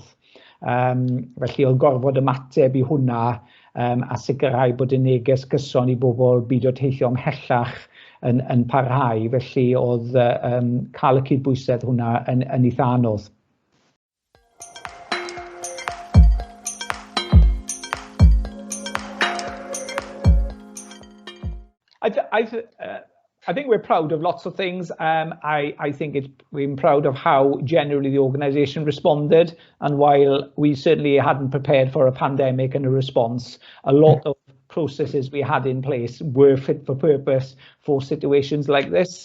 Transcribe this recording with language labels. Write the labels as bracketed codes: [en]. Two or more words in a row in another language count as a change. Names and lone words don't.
[cy] Felly oedd gorfod ymateb i hwnna a sicrhau bod y neges gyson i bobl byd o teithio ymhellach yn parhau. Felly oedd cael y cydbwysedd hwnna yn eitha anodd. [en] I think we're proud of lots of things. I think we're proud of how generally the organisation responded, and while we certainly hadn't prepared for a pandemic and a response, a lot of processes we had in place were fit for purpose for situations like this.